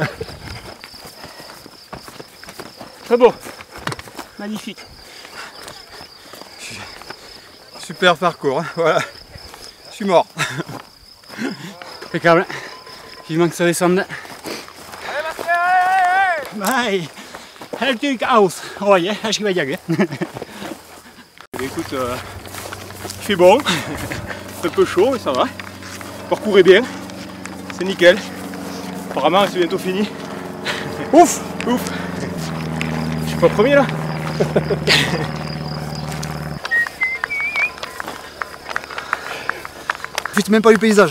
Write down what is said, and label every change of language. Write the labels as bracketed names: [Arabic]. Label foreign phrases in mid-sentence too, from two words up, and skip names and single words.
[French] Très beau, magnifique. Super parcours, hein. Voilà. Je suis mort. Impeccable. Vivement que ça descende. Bye. [Swedish] Helt aus. Oj, här ska vi jaga. [French] Écoute, il fait bon, c'est un peu chaud mais ça va. Le parcours est bien, c'est nickel. Apparemment c'est bientôt fini. Ouf, ouf. Je suis pas premier là. Profite même pas du paysage.